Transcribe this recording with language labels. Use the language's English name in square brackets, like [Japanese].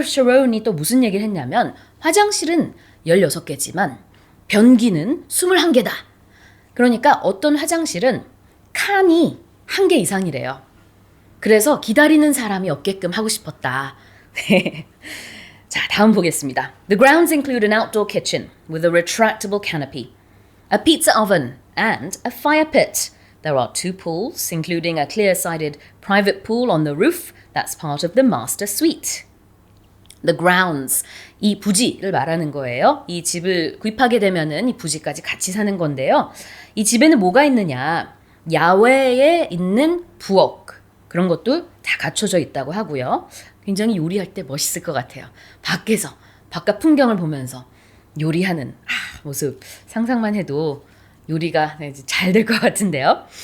[Korean] Sharon이 또 무슨 얘기를 했냐면 화장실은 16개지만 변기는 21개다. 그러니까 어떤 화장실은 칸이 1개 이상이래요. 그래서 기다리는 사람이 없게끔 하고 싶었다. 자, 다음 보겠습니다. [English] The grounds include an outdoor kitchen with a retractable canopy, a pizza oven and a fire pit There are two pools, including a clear-sided private pool on the roof that's part of the master suite. [Korean] The grounds, 이 부지를 말하는 거예요. 이 집을 구입하게 되면은 이 부지까지 같이 사는 건데요. 이 집에는 뭐가 있느냐? 야외에 있는 부엌, 그런 것도 다 갖춰져 있다고 하고요. 굉장히 요리할 때 멋있을 것 같아요. 밖에서, 바깥 풍경을 보면서 요리하는 모습 상상만 해도 요리가 잘 될 것 같은데요.